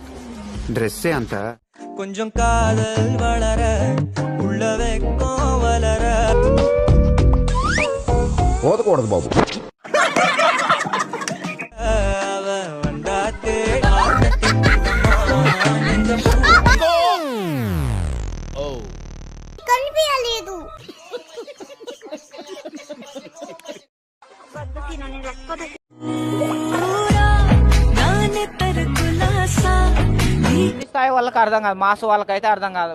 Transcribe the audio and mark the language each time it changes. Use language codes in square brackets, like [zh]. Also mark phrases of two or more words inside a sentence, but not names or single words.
[te] డ్రెస్సే అంత. [ta] கொஞ்சம் காதல் வளர உள்ள வெக்கம் வளர [te] పోదకూడదు బాబు. కనిపించలేదు. స్థాయి వాళ్ళకి అర్థం కాదు, మాస్ వాళ్ళకైతే అర్థం కాదు.